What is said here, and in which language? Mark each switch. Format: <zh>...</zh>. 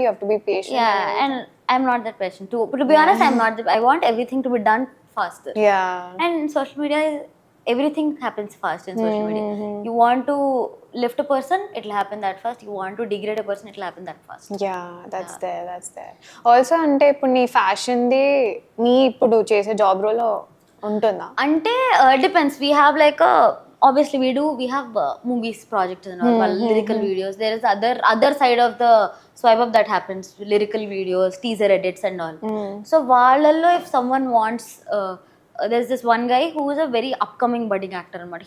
<en>You have to be patient. Yeah, and I'm not that patient. To be honest, I'm not that. I want everything to be done faster. Yeah. And social media is, everything happens fast in social media. You want to lift a person, it'll happen that fast. You want to degrade a person, it'll happen that fast. Yeah, that's there.</en> <te>Also అంటే ఇప్పుడు నీ fashion the నీ ఇప్పుడు చేసే job రోలో ఉంటుందా? అంటే</te> <en>depends. We have like obviously we have movies projects and all, lyrical videos. There is other side of the swipe up that happens, lyrical videos, teaser edits and all. So</en> <te>వాళ్ళల్లో</te> <en>if someone wants there's this one guy who is a very upcoming budding actor</en> <te>anamata.</te>